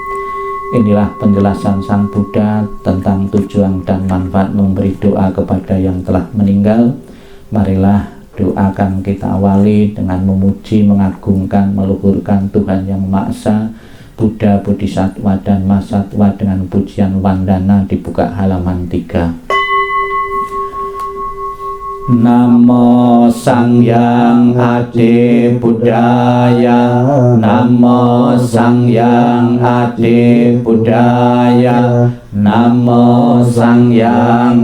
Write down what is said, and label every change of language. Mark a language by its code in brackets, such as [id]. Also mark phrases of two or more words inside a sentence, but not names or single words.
[id] Inilah penjelasan Sang Buddha tentang tujuan dan manfaat memberi doa kepada yang telah meninggal. Marilah doa akan kita awali dengan memuji, mengagungkan, meluhurkan Tuhan Yang Maha Esa, Buddha, Bodhisattva, dan Mahasatwa dengan pujian wandana dibuka halaman 3. [pi] Namo Sangyang Adi Buddhaya, Namo Sangyang Adi Buddhaya, Namo Sangyang